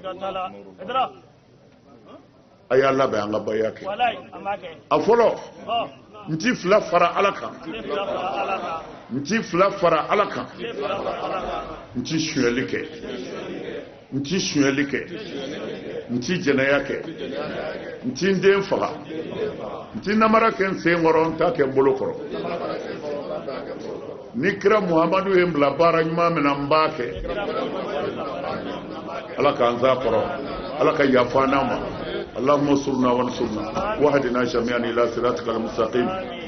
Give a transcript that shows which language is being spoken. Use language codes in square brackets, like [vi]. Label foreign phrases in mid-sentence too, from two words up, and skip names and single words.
[bm] a y'a labɛn an ka baya kɛ a fɔlɔ n ti fila fara ala kan n ti fila fara ala kan n ti suyɛli kɛ n ti suyɛli kɛ n ti jɛnɛya kɛ n ti n den faga n ti namara kɛ n sen kɔrɔ n ta kɛ n bolo kɔrɔ ni kira muhamadu ye n bila baara ɲuman min na n b'a kɛ ala k'an zaa kɔrɔ ala ka yafa n'an ma [ar] اللهم انصرنا وانصرنا واهدنا جميعا الى صراطك المستقيم